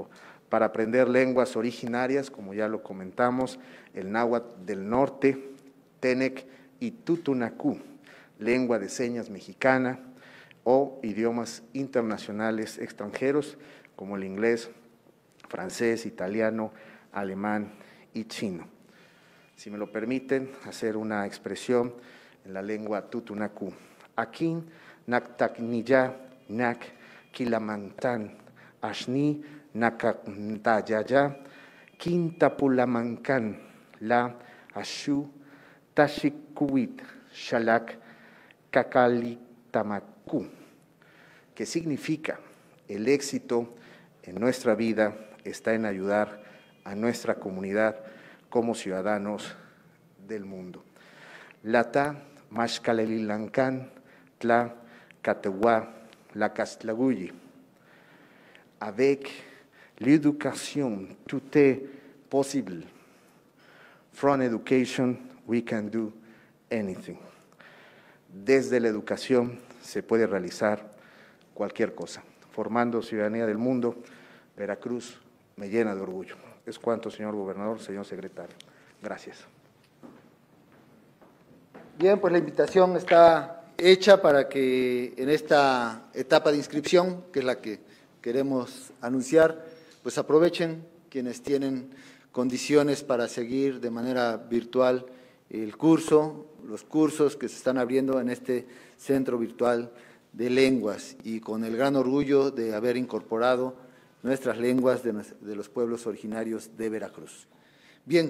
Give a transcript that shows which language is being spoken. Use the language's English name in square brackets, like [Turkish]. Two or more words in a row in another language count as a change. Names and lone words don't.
[Spanish] Para aprender lenguas originarias, como ya lo comentamos, el náhuatl del norte, Tenec y Tutunacú, lengua de señas mexicana, o idiomas internacionales extranjeros como el inglés, francés, italiano, alemán y chino. Si me lo permiten, hacer una expresión en la lengua Tutunacú. [Papantla Totonac] Akin naktakniya nak kilamantan ashni nakantayaya quintapulamancan la ashu tashikuit shalak kakalitamaku, [Spanish] que significa el éxito en nuestra vida está en ayudar a nuestra comunidad como ciudadanos del mundo. [Papantla Totonac] Lata mashkalelilancan tla katewa la castlaguyi. [French] Avec l'éducation, tout est possible. [English] From education, we can do anything. [Spanish] Desde la educación se puede realizar cualquier cosa. Formando ciudadanía del mundo, Veracruz me llena de orgullo. Es cuanto, señor gobernador, señor secretario. Gracias. Bien, pues la invitación está hecha para que en esta etapa de inscripción, que es la que queremos anunciar, pues aprovechen quienes tienen condiciones para seguir de manera virtual el curso, los cursos que se están abriendo en este Centro Virtual de Lenguas, y con el gran orgullo de haber incorporado nuestras lenguas de los pueblos originarios de Veracruz.